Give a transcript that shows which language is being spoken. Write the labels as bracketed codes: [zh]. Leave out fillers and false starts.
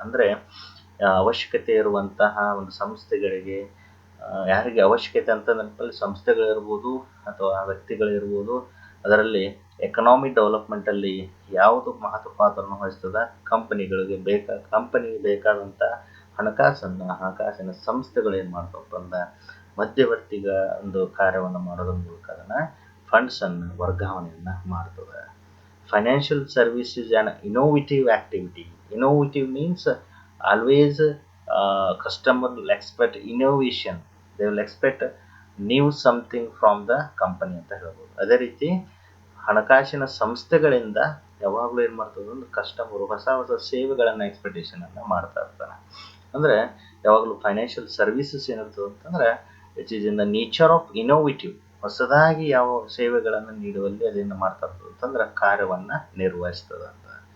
[kn] ಅಂದರೆ ಅವಶ್ಯಕತೆ ಇರುವಂತಹ ಒಂದು ಸಂಸ್ಥೆಗಳಿಗೆ, ಯಾರಿಗೆ ಅವಶ್ಯಕತೆ ಅಂತ ನೆನಪಲ್ಲಿ ಸಂಸ್ಥೆಗಳಿರ್ಬೋದು ಅಥವಾ ವ್ಯಕ್ತಿಗಳಿರ್ಬೋದು, ಅದರಲ್ಲಿ ಎಕನಾಮಿಕ್ ಡೆವಲಪ್ಮೆಂಟಲ್ಲಿ ಯಾವುದು ಮಹತ್ವ ಪಾತ್ರವನ್ನು ವಹಿಸ್ತದೆ, ಕಂಪನಿಗೆ ಬೇಕಾದಂಥ ಹಣಕಾಸಿನ ಸಂಸ್ಥೆಗಳು ಏನು ಮಾಡ್ತಪ್ಪ ಅಂದ್ರೆ ಮಧ್ಯವರ್ತಿಗ ಒಂದು ಕಾರ್ಯವನ್ನು ಮಾಡೋದ್ರ ಮೂಲಕ ಅದನ್ನು ಫಂಡ್ಸನ್ನು ವರ್ಗಾವಣೆಯನ್ನು ಮಾಡ್ತದೆ. [en] Financial service is an innovative activity. Innovative means always customer will expect innovation, they will expect new something from the company [kn] ಅಂತ ಹೇಳ್ಬೋದು. ಅದೇ ರೀತಿ ಹಣಕಾಸಿನ ಸಂಸ್ಥೆಗಳಿಂದ ಯಾವಾಗಲೂ ಏನು ಮಾಡ್ತದೆ ಅಂದ್ರೆ ಕಸ್ಟಮರು ಹೊಸ ಸೇವೆಗಳನ್ನು ಎಕ್ಸ್ಪೆಕ್ಟೇಷನನ್ನು ಮಾಡ್ತಾ ಇರ್ತಾನೆ. ಅಂದರೆ ಯಾವಾಗಲೂ ಫೈನಾನ್ಷಿಯಲ್ ಸರ್ವಿಸಸ್ ಏನಿರ್ತದೆ ಅಂತಂದರೆ [en] It is in the nature of innovative. [kn] ಹೊಸದಾಗಿ ಯಾವ ಸೇವೆಗಳನ್ನು ನೀಡುವಲ್ಲಿ ಅದೇನು ಮಾಡ್ತಾ ಇರ್ತದೆ ಅಂತಂದ್ರೆ ಕಾರ್ಯವನ್ನು ನಿರ್ವಹಿಸ್ತದೆ ಅಂತ.